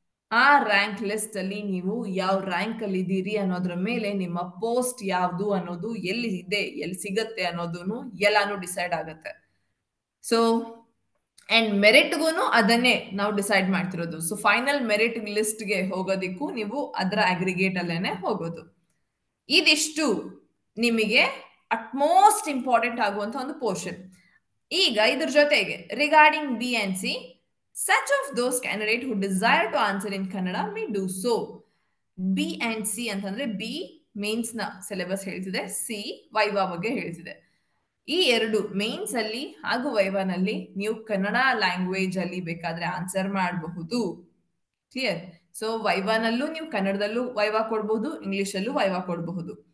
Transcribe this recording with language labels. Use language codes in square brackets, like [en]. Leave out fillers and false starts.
[kn] ಆ rank list ಅಲ್ಲಿ ನೀವು ಯಾವ ರ್ಯಾಂಕ್ ಅಲ್ಲಿ ಇದ್ದೀರಿ ಅನ್ನೋದ್ರ ಮೇಲೆ ನಿಮ್ಮ ಪೋಸ್ಟ್ ಯಾವ್ದು ಅನ್ನೋದು, ಎಲ್ಲಿ ಇದೆ, ಎಲ್ಲಿ ಸಿಗತ್ತೆ ಅನ್ನೋದನ್ನು ಎಲ್ಲಾನು ಡಿಸೈಡ್ ಆಗತ್ತೆ. ಸೊ ಅಂಡ್ ಮೆರಿಟ್ಗೂ ಅದನ್ನೇ ನಾವು ಡಿಸೈಡ್ ಮಾಡ್ತಿರೋದು. ಸೊ ಫೈನಲ್ ಮೆರಿಟ್ ಲಿಸ್ಟ್ಗೆ ಹೋಗೋದಿಕ್ಕೂ ನೀವು ಅದರ ಅಗ್ರಿಗೇಟ್ ಅಲ್ಲೇನೆ ಹೋಗೋದು. ಇದಿಷ್ಟು ನಿಮಗೆ ಅಟ್ಮೋಸ್ಟ್ ಇಂಪಾರ್ಟೆಂಟ್ ಆಗುವಂತ ಒಂದು ಪೋರ್ಷನ್. ಈಗ ಇದ್ರ ಜೊತೆಗೆ [en] Regarding B and C, such of those candidate who desire to answer in Kannada may do so. [kn] B and C ಅಂತಂದ್ರೆ B ಮೇನ್ಸ್ ನ ಸಿಲೆಬಸ್ ಹೇಳ್ತಿದೆ, C ವೈವಾ ಬಗ್ಗೆ ಹೇಳ್ತಿದೆ. ಈ ಎರಡು ಮೇನ್ಸ್ ಅಲ್ಲಿ ಹಾಗೂ ವೈವಾನಲ್ಲಿ ನೀವು ಕನ್ನಡ ಲ್ಯಾಂಗ್ವೇಜ್ ಅಲ್ಲಿ ಬೇಕಾದ್ರೆ ಆನ್ಸರ್ ಮಾಡಬಹುದು. ಕ್ಲಿಯರ್? ಸೊ ವೈವಾನಲ್ಲೂ ನೀವು ಕನ್ನಡದಲ್ಲೂ ವೈವಾ ಕೊಡಬಹುದು, ಇಂಗ್ಲಿಷ್ ಅಲ್ಲೂ ವೈವಾ ಕೊಡಬಹುದು.